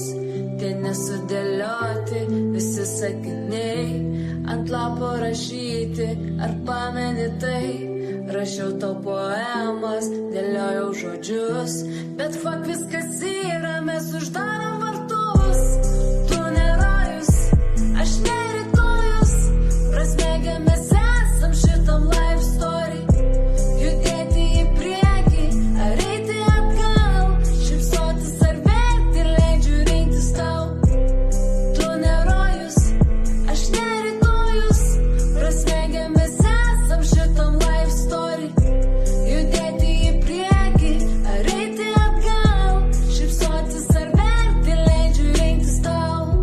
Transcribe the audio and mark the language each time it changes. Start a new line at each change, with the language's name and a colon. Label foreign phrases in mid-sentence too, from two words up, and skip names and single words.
Lithuanian: Tie nesudėlioti visi sakiniai, ant lapo rašyti, ar pameni tai? Rašiau tau poemas, dėliojau žodžius, bet fak viskas yra, mes uždarom vartus. Tu nerojus, aš nerytojus, prasmėgę mes esam šitam
English: life story.
Lithuanian: Judėti į priekį, ar eiti atgal, šypsotis ar verkti, leidžiu rinktis tau. Tu nerojus, aš nerytojus, prasmėgę mes esam šitam
English: life story.
Lithuanian: Judėti į priekį, ar eiti atgal, šypsotis ar verkti, leidžiu rinktis tau.